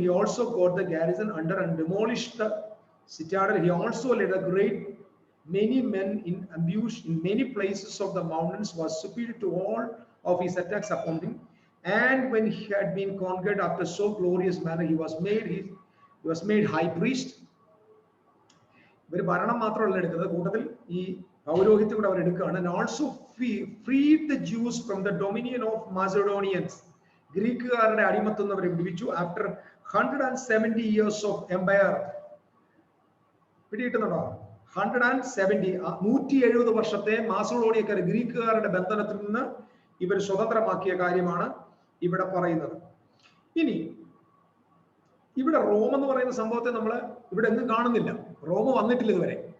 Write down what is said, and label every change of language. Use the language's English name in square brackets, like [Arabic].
[English] He also got the garrison under and demolished the citadel. He also led a great many men in ambush in many places of the mountains, was superior to all of his attacks upon him. And when he had been conquered after so glorious manner, he was made high priest. [Malayalam] ഇവർ ഭരണം മാത്രമല്ല എടുക്കുന്നത്, കൂട്ടത്തിൽ ഈ പൗരോഹിത്യം കൂടെ അവർ എടുക്കുകയാണ്. [English] And also freed the Jews from the dominion of Macedonians. [Malayalam] ഗ്രീക്കുകാരുടെ അടിമത്തം അവരെ വിടുവിച്ചു. [English] After 170 years of empire, [Malayalam] പിടികിട്ടുന്നുണ്ടോ? 170 വർഷത്തെ മാസഡോണിയക്കാർ ഗ്രീക്കുകാരുടെ ബന്ധനത്തിൽ നിന്ന് ഇവർ സ്വതന്ത്രമാക്കിയ കാര്യമാണ് ഇവിടെ പറയുന്നത്. ഇനി ഇവിടെ റോം എന്ന് പറയുന്ന സംഭവത്തെ നമ്മൾ ഇവിടെ എങ്ങും കാണുന്നില്ല. റോം വന്നിട്ടില്ല ഇതുവരെ.